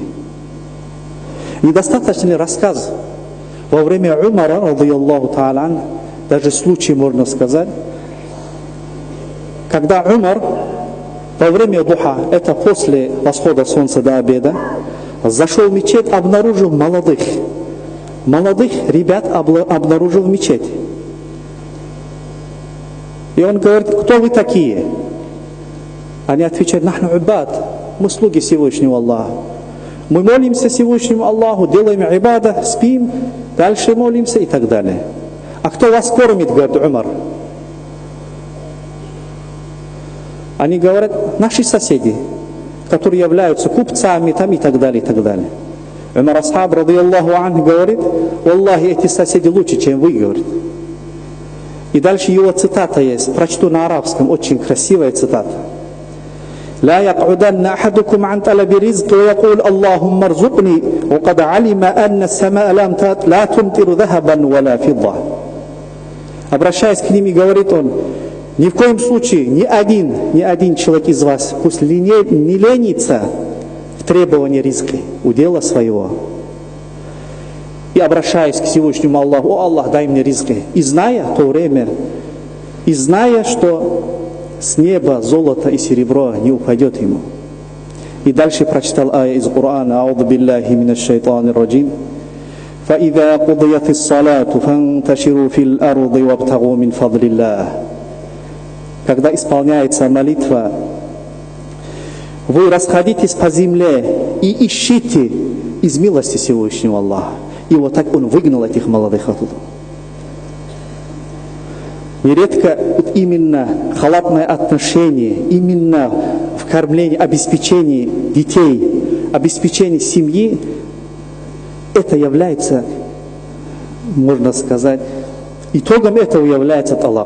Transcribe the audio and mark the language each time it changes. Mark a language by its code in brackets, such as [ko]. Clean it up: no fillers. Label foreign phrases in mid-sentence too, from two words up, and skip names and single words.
[ru] Недостаточный рассказ во время Умара, [ar] رضي الله تعالى, [ru] даже случай можно сказать, когда Умар во время духа, это после восхода солнца до обеда, зашел в мечеть, обнаружил молодых ребят обнаружил в мечети. И он говорит: кто вы такие? Они отвечают: [ar] نحن عباد, [ru] мы слуги Всевышнего Аллаха. Мы молимся Всевышнему Аллаху, делаем ибада, спим, дальше молимся и так далее. А кто вас кормит, говорит Умар? Они говорят: наши соседи, которые являются купцами там, и так далее, и так далее. Умар асхаб, [ar] رضي الله عنه, [ru] говорит: Аллахи, эти соседи лучше, чем вы, говорит. И дальше его цитата есть, прочту на арабском, очень красивая цитата. [ar] لا يقعدن أحدكم عن طلب رزق ويقول اللهم ارزقني وقد علم أن السماء لا تمطر ذهبا ولا فضة. [ru] Обращаясь к ним, и говорит он: ни в коем случае ни один человек из вас пусть не ленится в требовании риска, удела своего. И обращаясь к Всевышнему Аллаху: о Аллах, дай мне риски. И зная то время, и зная, что с неба золото и серебро не упадет ему. И дальше прочитал ая из Корана: [ar] «أعوذ بالله من الشيطان الرجيم. فإذا قضيت الصلاة فانتشروا في الأرض وابتغوا من فضل الله». [ru] Когда исполняется молитва, вы расходитесь по земле и ищите из милости Всевышнего Аллаха. И вот так он выгнал этих молодых оттуда. Нередко вот именно халатное отношение, именно в кормлении, обеспечении детей, обеспечении семьи, это является, можно сказать, итогом этого является талак.